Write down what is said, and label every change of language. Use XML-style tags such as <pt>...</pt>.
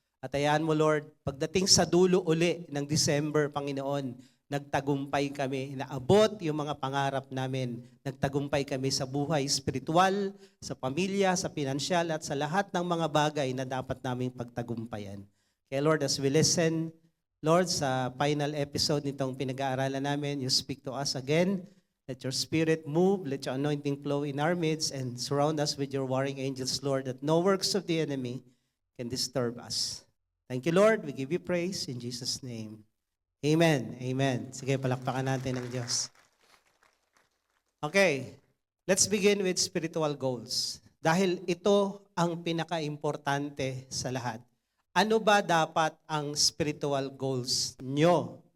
<tl>At hayaan mo, Lord, pagdating sa dulo uli ng December, Panginoon, nagtagumpay kami, naabot yung mga pangarap namin. Nagtagumpay kami sa buhay spiritual, sa pamilya, sa pinansyal, at sa lahat ng mga bagay na dapat naming pagtagumpayan.</tl> <en>Kaya Lord, as we listen, Lord, sa final episode</en> <tl>nitong pinag-aaralan namin,</tl> <en>you speak to us again. Let your spirit move, let your anointing flow in our midst, and surround us with your warring angels, Lord, that no works of the enemy can disturb us. Thank you, Lord. We give you praise in Jesus' name. Amen. Amen.</en> <tl>Sige, palakpakan natin ng Diyos.</tl> <en>Okay, let's begin with spiritual goals.</en> <tl>Dahil ito ang pinaka-importante sa lahat. Ano ba dapat ang spiritual goals nyo?</tl>